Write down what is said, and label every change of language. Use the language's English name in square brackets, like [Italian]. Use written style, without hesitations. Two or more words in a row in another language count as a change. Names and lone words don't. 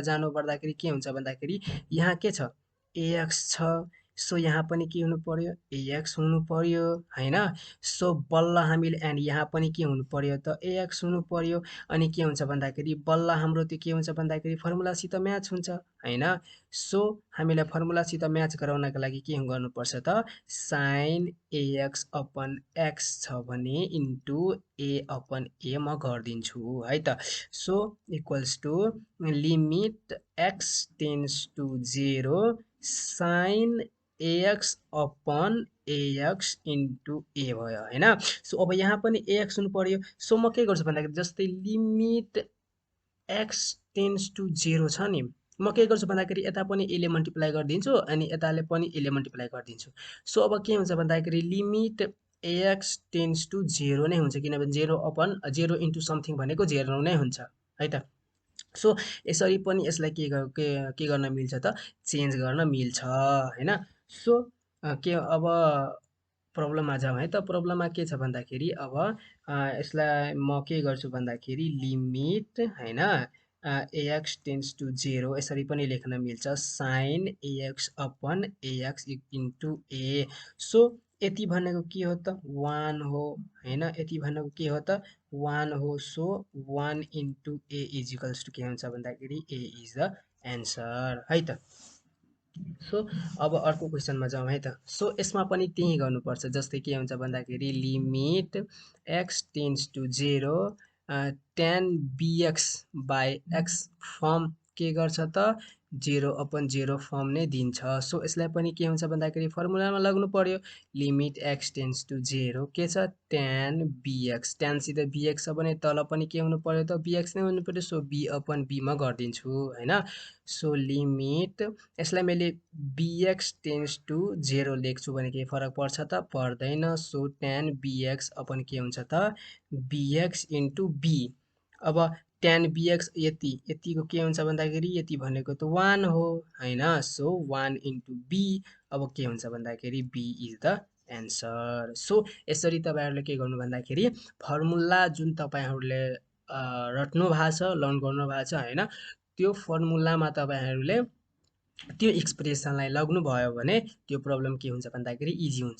[Nepali] जानु पर्दाखेरि के हुन्छ भन्दाखेरि यहाँ के छ ax छ सो यहाँ पनि के हुनु पर्यो ax हुनु पर्यो हैन सो बल्ल हामीले एन्ड यहाँ पनि के हुनु पर्यो त ax हुनु पर्यो अनि के हुन्छ भन्दाखेरि बल्ल हाम्रो त्यो के हुन्छ भन्दाखेरि फर्मुलासित म्याच हुन्छ हैन सो हामीलाई फर्मुलासित म्याच गराउनका लागि के गर्नुपर्छ त [English] sin ax upon x [Nepali] छ भने [English] into a upon a [Nepali] म गर्दिन्छु है त सो [English] equals to limit x tends to 0 sin ax upon ax into a [Nepali] भयो हैन सो अब यहाँ पनि ax हुनु पर्यो सो म के गर्छु भन्दाखेरि जस्तै [English] limit x tends to 0 [Nepali] छ नि म के गर्छु भन्दाखेरि यता पनि a ले मल्टिप्लाई गर्दिन्छु अनि यताले पनि a ले मल्टिप्लाई गर्दिन्छु सो अब के हुन्छ भन्दाखेरि लिमिट [English] ax tends to 0 [Nepali] नै हुन्छ किनभने [English] 0 upon 0 into something [Nepali] भनेको 0 नै हुन्छ है त सो यसरी पनि यसलाई के गर्न मिल्छ त चेन्ज गर्न मिल्छ हैन सो के अब प्रब्लममा जाउँ है त प्रब्लममा के छ भन्दाखेरि अब यसलाई म के गर्छु भन्दाखेरि लिमिट हैन [English] ax tends to 0 [Nepali] यसरी पनि लेख्न मिल्छ [English] sin ax upon ax into a [Nepali] सो यति भनेको के हो त 1 हो हैन यति भनेको के हो त 1 हो, सो [English] 1 into a is equals to [Nepali] के हुन्छ भन्दाखेरि [English] a is the answer [Nepali] है त। सो अब अर्को क्वेसनमा जाउँ है त। सो यसमा पनि त्यही गर्नुपर्छ, जस्तै के हुन्छ भन्दाखेरि [English] limit x tends to 0 tan bx by x form [Nepali] के गर्छ त 0/0 फर्म नै दिन्छ। सो यसलाई पनि के हुन्छ भन्दाखेरि फर्मुलामा लाग्नु पर्यो। [English] limit x tends to 0 [Nepali] के छ tan bx, tanसित bx छ भने तल पनि के हुनु पर्यो त bx नै हुनु पर्यो। सो b/b मा गरिदिन्छु होइन। सो लिमिट यसलाई मैले [English] bx tends to 0 [Nepali] लेख्छु भने केही फरक पर्छ त पर्दैन। सो [English] tan bx upon [Nepali] के हुन्छ त [English] bx into b. [Nepali] अब tan bx यतिको के हुन्छ भन्दाखेरि यति भनेको त 1 हो होइन। सो [English] 1 into b, [Nepali] अब के हुन्छ भन्दाखेरि [English] b is the answer. [Nepali] सो यसरी तपाईँहरूले के गर्नु भन्दाखेरि फर्मुला जुन तपाईँहरूले रट्नु भएको छ, लर्न गर्नु भएको छ होइन, त्यो फर्मुलामा तपाईँहरूले त्यो एक्सप्रेसनलाई लग्नुभयो भने त्यो प्रब्लम के हुन्छ भन्दाखेरि इजी हुन्छ।